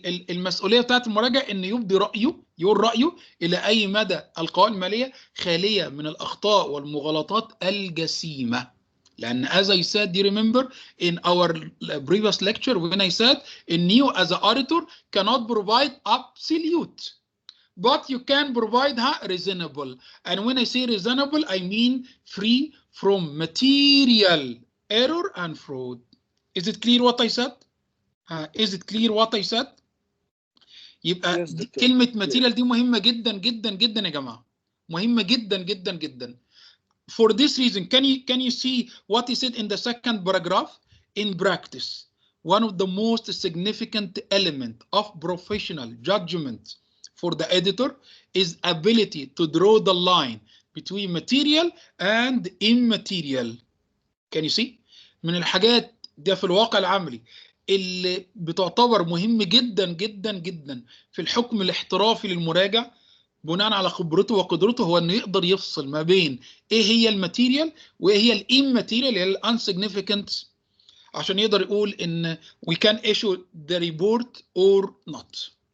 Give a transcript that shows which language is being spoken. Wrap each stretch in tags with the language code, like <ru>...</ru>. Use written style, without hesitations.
<ar>المسؤوليه بتاعت المراجع ان يبدي يقول رايه الى اي مدى القوائم الماليه خاليه من الاخطاء والمغالطات الجسيمه.</ar> <en>لان as I said, do you remember in our previous lecture when I said in you as an auditor cannot provide absolute, but you can provide reasonable. And when I say reasonable I mean free from material error and fraud. Is it clear what I said? Is it clear what I said؟</en> <ar>يبقى كلمة material دي مهمة جدا جدا جدا يا جماعة، مهمة جدا جدا جدا.</ar> <en>For this reason, can you see what he said in the second paragraph? In practice, one of the most significant element of professional judgment for the editor is ability to draw the line between material and immaterial. Can you see؟</en> <ar>من الحاجات ده في الواقع العملي اللي بتعتبر مهم جدا جدا جدا في الحكم الاحترافي للمراجع بناء على خبرته وقدرته، هو انه يقدر يفصل ما بين ايه هي الماتيريال وايه هي الاماتيريال اللي هي الانسيجنيفيكانت، عشان يقدر يقول ان</ar> <en>we can issue the report or not.</en>